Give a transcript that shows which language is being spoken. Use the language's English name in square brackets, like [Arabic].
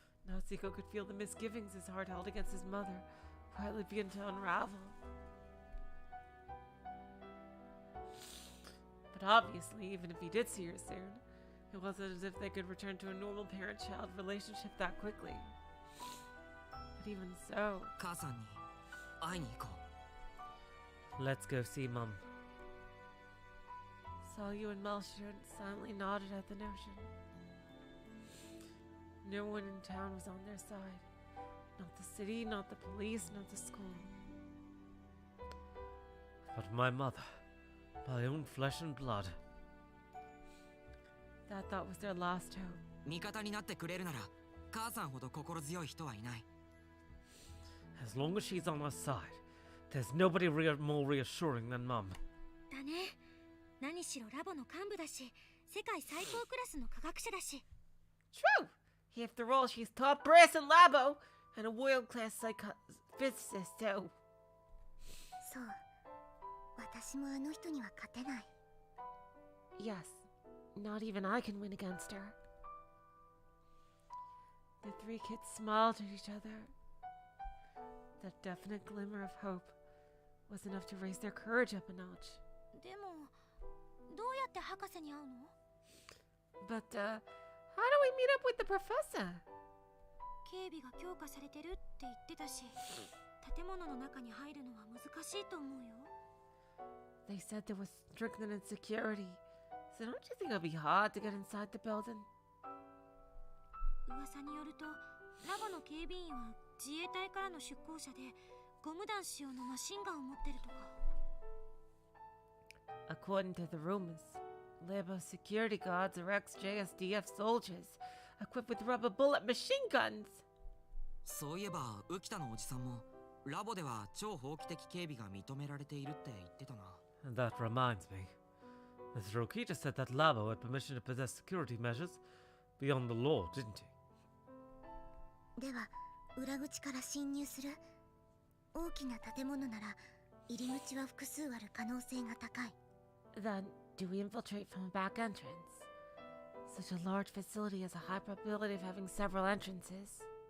[English] Natsuko could feel the misgivings his heart held against his mother quietly begin to unravel. But obviously, even if he did see her soon, it wasn't as if they could return to a normal parent-child relationship that quickly. But even so... [Japanese] 母さんに会いに行こう。 [English] Let's go see Mum. Salyu and Melchior silently nodded at the notion. No one in town was on their side. Not the city, not the police, not the school. But my mother, my own flesh and blood. That thought was their last hope. [Japanese] 味方になってくれるなら母さんほど心強い人はいない。 [English] As long as she's on our side, there's nobody more reassuring than Mum. [Japanese] だね。何しろラボの幹部だし、世界最高クラスの科学者だし。 [English] True! After all, she's top brass in Labo and a world-class physicist, too. [Japanese] そう。私もあの人には勝てない。 [English] Yes, not even I can win against her. The three kids smiled at each other. That definite glimmer of hope was enough to raise their courage up a notch. [Japanese] でも、どうやって博士に会うの？ [English] But, how do we meet up with the professor? [Japanese] 警備が強化されてるって言ってたし、建物の中に入るのは難しいと思うよ。 [English] They said there was strengthened security, so don't you think it'll be hard to get inside the building? [Japanese] 噂によると、ラボの警備員は自衛隊からの出向者で、ゴム弾仕様のマシンガンを持ってるとか。 [English] According to the rumors, Labo security guards are ex-JSDF soldiers, equipped with rubber bullet machine guns. [Japanese] そういえば浮田のおじさんもラボでは超法規的警備が認められているって言ってたな。 [English] And that reminds me. Mr. Okita said that Labo had permission to possess security measures beyond the law, didn't he? [Japanese] では、裏口から侵入する。大きな建物なら、入り口は複数ある可能性が高い。 [English] Then, do we infiltrate from a back entrance? Such a large facility has a high probability of having several entrances.